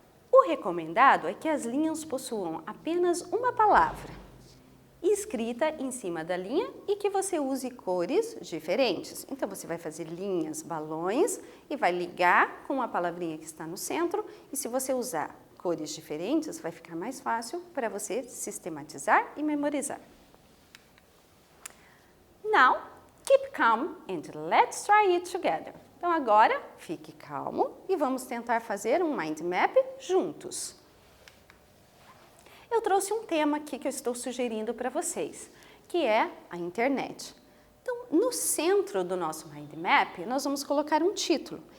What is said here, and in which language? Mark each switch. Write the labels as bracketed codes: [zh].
[pt] O recomendado é que as linhas possuam apenas uma palavra escrita em cima da linha e que você use cores diferentes. Então, você vai fazer linhas, balões e vai ligar com a palavrinha que está no centro. E se você usar cores diferentes, vai ficar mais fácil para você sistematizar e memorizar. [en] Now, keep calm and let's try it together. [pt] Então, agora, fique calmo e vamos tentar fazer um mind map juntos. Eu trouxe um tema aqui que eu estou sugerindo para vocês, que é a internet. Então, no centro do nosso mind map, nós vamos colocar um título.